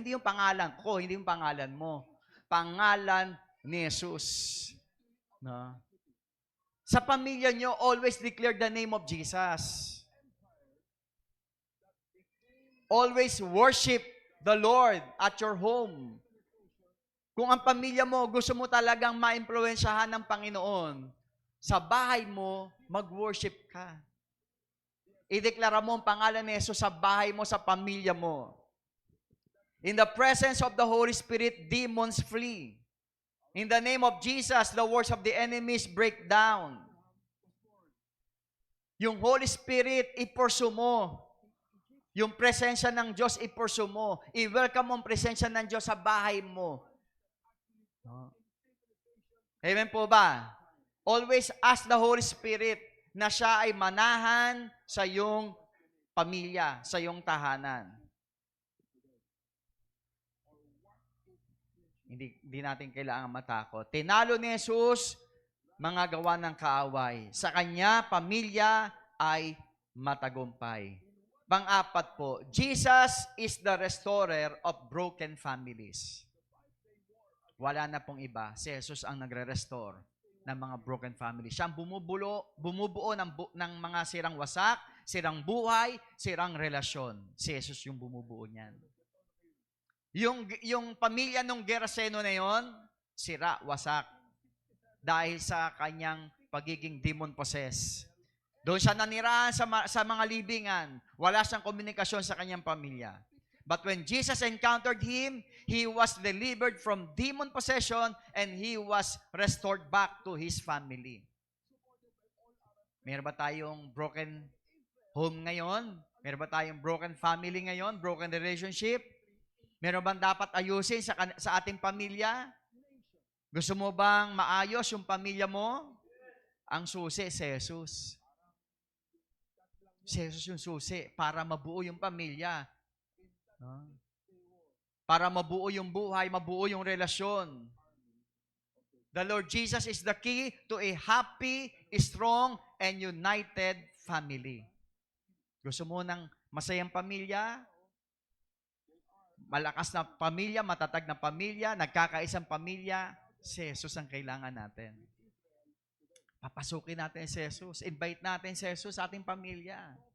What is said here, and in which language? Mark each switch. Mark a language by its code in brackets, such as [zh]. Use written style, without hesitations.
[tl] Hindi yung pangalan ko, hindi yung pangalan mo. Pangalan ni Jesus. No? Sa pamilya nyo, [en] always declare the name of Jesus. Always worship the Lord at your home. [tl] Kung ang pamilya mo, gusto mo talagang ma-impluwensyahan ng Panginoon, sa bahay mo, mag-worship ka. Ideklara mo ang pangalan ni Jesus sa bahay mo, sa pamilya mo. [en] In the presence of the Holy Spirit, demons flee. In the name of Jesus, the works of the enemies break down. [tl] Yung Holy Spirit, i-pursue mo. Yung presensya ng Diyos, i-pursue mo. I-welcome mo ang presensya ng Diyos sa bahay mo. Amen po ba? [en] Always ask the Holy Spirit [tl] na siya ay manahan sa iyong pamilya, sa iyong tahanan. Hindi natin kailangan matakot. Tinalo ni Jesus mga gawa ng kaaway. Sa kanya, pamilya ay matagumpay. Pang-apat po, [en] Jesus is the restorer of broken families. [tl] Wala na pong iba. Si Jesus ang nagre-restore ng mga [en] broken families. [tl] Siya ang bumubuo ng mga sirang wasak, sirang buhay, sirang relasyon. Si Jesus yung bumubuo niyan. Yung pamilya nung Geraseno na yon, sira, wasak. Dahil sa kanyang pagiging demon-possessed. Doon siya nanirahan sa mga libingan. Wala siyang komunikasyon sa kanyang pamilya. [en] But when Jesus encountered him, he was delivered from demon possession and he was restored back to his family. [tl] Meron ba tayong broken home ngayon? Meron ba tayong broken family ngayon? [en] Broken relationship? [tl] Meron bang dapat ayusin sa ating pamilya? Gusto mo bang maayos yung pamilya mo? Ang susi, si Jesus. Si Jesus yung susi para mabuo yung pamilya. Para mabuo yung buhay, mabuo yung relasyon. [en] The Lord Jesus is the key to a happy, strong, and united family. [tl] Gusto mo ng masayang pamilya? Malakas na pamilya, matatag na pamilya, nagkakaisang pamilya? Si Jesus ang kailangan natin. Papasukin natin si Jesus. Invite natin si Jesus sa ating pamilya.